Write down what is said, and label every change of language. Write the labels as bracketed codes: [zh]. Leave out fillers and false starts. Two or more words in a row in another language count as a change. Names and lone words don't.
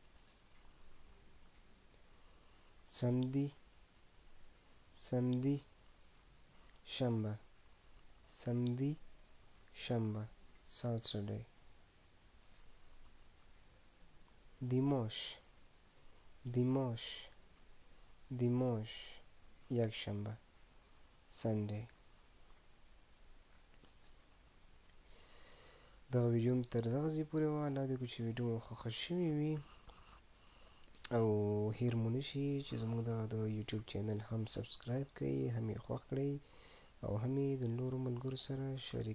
[fr] samedi samedi شنبه samedi شنبه Saturday. dimanche dimanche dimanche یکشنبه Sunday. [ps] دغه ویډیو مې تر دغه ځای پورې وه. الله دې وکړي چې ویډیو مو خوښه شوې وي او هیر مو نشي چې زموږ دغه د یوټیوب چینل هم سبسکرایب کړئ، هم یې خوښ کړئ او هم یې د نورو ملګرو سره شریک کړئ.